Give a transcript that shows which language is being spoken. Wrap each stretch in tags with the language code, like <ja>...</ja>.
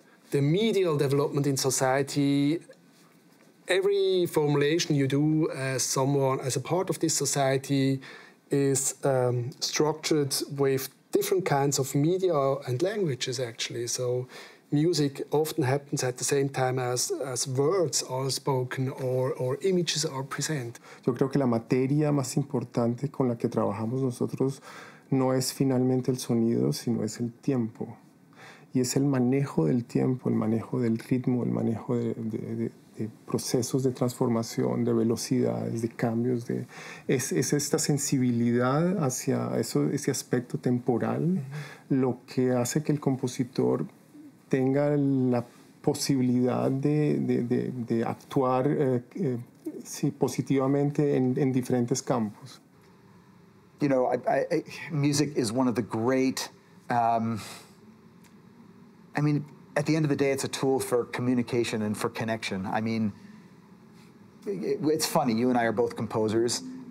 <en>The medial development in society, every formulation you do as someone, as a part of this society, is structured with different kinds of media and languages, actually. So music often happens at the same time as words are spoken or images are present.</en> <es>Yo creo que la materia más importante con la que trabajamos nosotros no es finalmente el sonido, sino es el tiempo. Y es el manejo del tiempo, el manejo del ritmo, el manejo de procesos de transformación, de velocidades, de cambios. Es esta sensibilidad hacia ese aspecto temporal lo que hace que el compositor tenga la posibilidad de actuar positivamente en diferentes campos.</es> <en>You know, music is one of the great, I mean, at the end of the day, it's a tool for communication and for connection. I mean, it's funny, you and I are both composers.</en>